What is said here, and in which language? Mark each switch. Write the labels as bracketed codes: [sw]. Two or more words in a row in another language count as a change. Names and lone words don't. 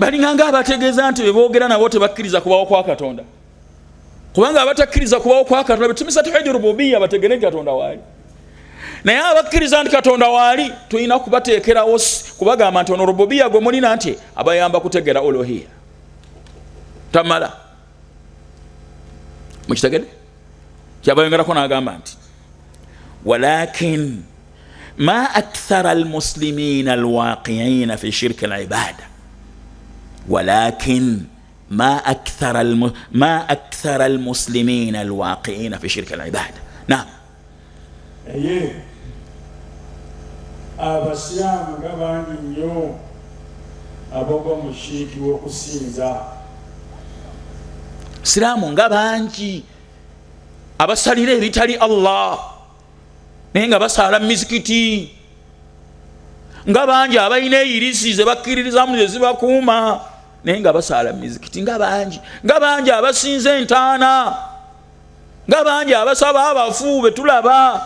[lg] balinga nga abategeeza nti beboogera nabo tebakkiriza kubawo kwa Katonda, kubanga abatakkiriza kubawo kwa Katonda betumisa [ar] توحيد ربوبية [lg] bategere Katonda waali, naye abakkiriza nti Katonda waali tulina kubateekerawo kubagamba nti ono rububiyya gwe mulina nti abayamba kutegera uluhiyya. Tamala mukitegede kyabayongerako n'agamba nti [ar] ولكن ما أكثر المسلمين الواقعين في شرك العبادة, walakin ما أكثر المسلمين الواقعين في شرك العبادة. نعم، [lg] abasiraamu nga bangi nnyo abagwa mu shiriki w'okusinza. siraamu nga bangi abasalira ebitali Allah naye nga basala mizikiti, nga bangi abalina eyirisi ze bakkiririzamu ze zibakuuma naye nga basala mizikiti, nga bangi abasinza entaana, nga bangi abasaba abafu betulaba.